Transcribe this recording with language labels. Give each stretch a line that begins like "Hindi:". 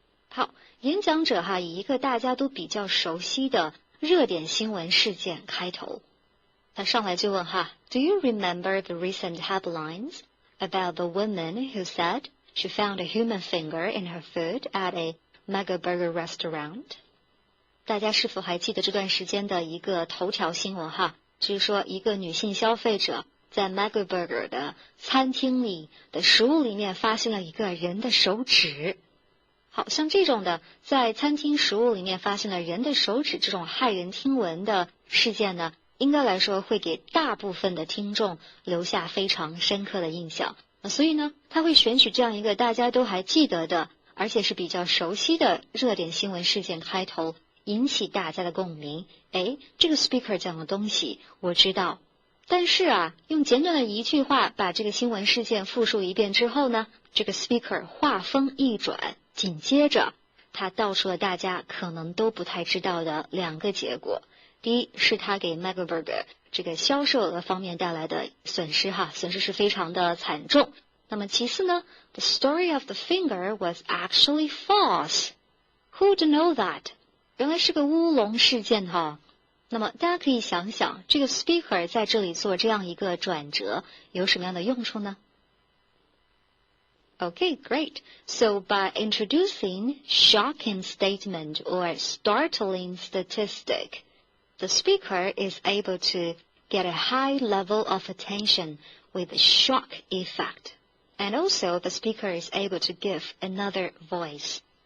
Chinese: 好，演讲者以一个大家都比较熟悉的热点新闻事件开头。他上来就问
English: Do you remember the recent headlines about the woman who said she found a human finger in her food at a Bec restaurant?
Chinese: 大家是否还记得这段时间的一个头条新闻就是说一个女性消费者在 Bec 的餐厅里的食物里面发现了一个人的手指。好，像这种的在餐厅食物里面发现了人的手指这种骇人听闻的事件呢，应该来说会给大部分的听众留下非常深刻的印象。所以呢，他会选取这样一个大家都还记得的，而且是比较熟悉的热点新闻事件开头，引起大家的共鸣。这个 speaker 讲的东西我知道，但是用简短的一句话把这个新闻事件复述一遍之后呢，这个 speaker 话锋一转，紧接着他道出了大家可能都不太知道的两个结果。第一是他给 Bec 这个销售额方面带来的损失损失是非常的惨重。那么其次呢
English: ，The story of the finger was actually false. Who'd know that?
Chinese: 原来是个乌龙事件那么大家可以想想，这个 speaker 在这里做这样一个转折有什么样的用处呢？
English: Okay, great. So by introducing shocking statement or startling statistic, the speaker is able to get a high level of attention with a shock effect. And also the speaker is able to give another voice.